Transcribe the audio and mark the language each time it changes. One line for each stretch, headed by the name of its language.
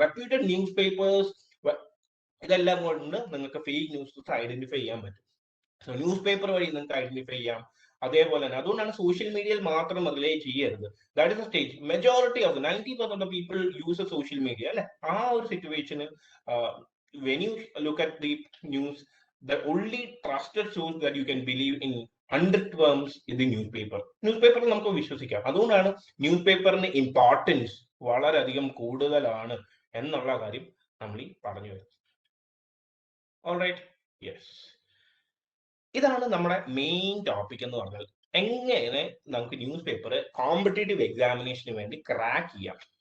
Malayalam: Reputed news papers ഇതെല്ലാം കൊണ്ട് നിങ്ങൾക്ക് ഫേക്ക് ന്യൂസ് ഐഡന്റിഫൈ ചെയ്യാൻ പറ്റും. സോ ന്യൂസ് പേപ്പർ വഴി നിങ്ങൾക്ക് ഐഡന്റിഫൈ ചെയ്യാം. അതേപോലെ തന്നെ അതുകൊണ്ടാണ് സോഷ്യൽ മീഡിയയിൽ മാത്രം റിലേ ചെയ്യരുത്.
English: That is a stage. Majority of 90% of people use social media അല്ലെ.
Malayalam: ആ ഒരു സിറ്റുവേഷന്
English: when you look at the news, the only trusted source that you can believe in 100 terms is the newspaper.
Malayalam: Newspaper നമുക്ക് വിശ്വസിക്കാം. അതുകൊണ്ടാണ് news പേപ്പറിന് importance വളരെയധികം കൂടുതലാണ് എന്നുള്ള കാര്യം നമ്മൾ ഈ പറഞ്ഞു വരുന്നത്. ഓൾറൈറ്റ്, യെസ്, ഇതാണ് നമ്മുടെ മെയിൻ ടോപ്പിക് എന്ന് പറഞ്ഞാൽ എങ്ങനെ നമുക്ക് ന്യൂസ് പേപ്പർ കോമ്പറ്റേറ്റീവ് എക്സാമിനേഷന് വേണ്ടി ക്രാക്ക് ചെയ്യാം.